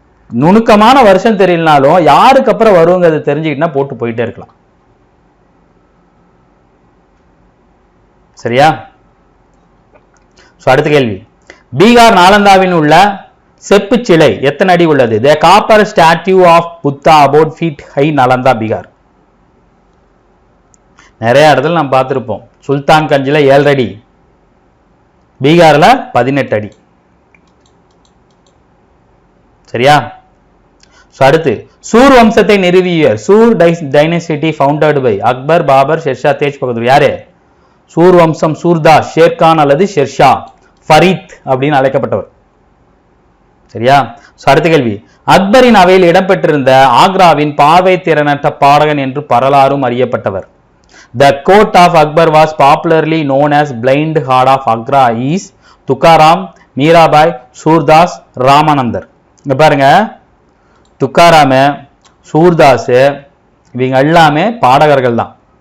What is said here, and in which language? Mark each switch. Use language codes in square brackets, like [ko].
[ta] நுணுக்கமான வருஷம் தெரியலனாலும் யாருக்கு அப்புறம் வருங்கிறது தெரிஞ்சுக்கிட்டா போட்டு போயிட்டே இருக்கலாம். சரியா? அடுத்த கேள்வி, பீகார் நாலந்தாவில் உள்ள செப்பு சிலை எத்தனை அடி உள்ளது? [en] The copper statue of Buddha about feet high, Nalanda, Bihar. [ta] நிறைய இடத்துல நம்ம பார்த்திருப்போம். சுல்தான் கஞ்சில 7 அடி, பீகார்ல 18 அடி. சரியா? அடுத்து, சூர் வம்சத்தை நிறுவியவர். [en] Sur dynasty founded by Akbar, Babur, Sher Shah, Tej Bahadur. யாரு? [ta] சூர் வம்சம் சூர்தாஸ், ஷேர்கான் அல்லது ஷெர்ஷா, ஃபரீத் அப்படின்னு அழைக்கப்பட்டவர். சரியா? அடுத்த கேள்வி, அக்பரின் அவையில் இடம்பெற்றிருந்த ஆக்ராவின் பார்வை திறனற்ற பாடகன் என்று பரலாறும் அறியப்பட்டவர். [en] The court of Akbar was popularly known as Blind Heart of Agra is Tukaram, Mirabai, Surdas, ராமானந்தர். [ta] இங்க பாருங்க, துக்காராம, சூர்தாஸ் இவங்க எல்லாமே பாடகர்கள் தான்.